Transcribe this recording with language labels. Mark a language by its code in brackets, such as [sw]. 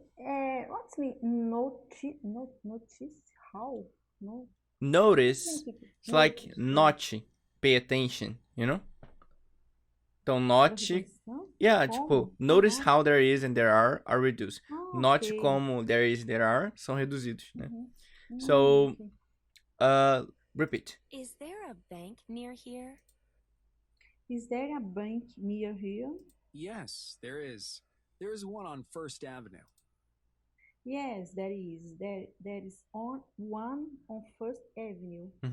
[en] What's me notice? How? No. Notice. It's like note. Pay attention, you know? Então, note. Yeah, tipo, notice how there is and there are reduced. Note Okay. [pt] como [en] there is, there are [pt] são reduzidos, né? Mhm. [en] So, Okay. repeat. Is there a bank near here? Is there a bank near here? Yes, there is. There is one on First Avenue. Yes, there is. There is one on First Avenue.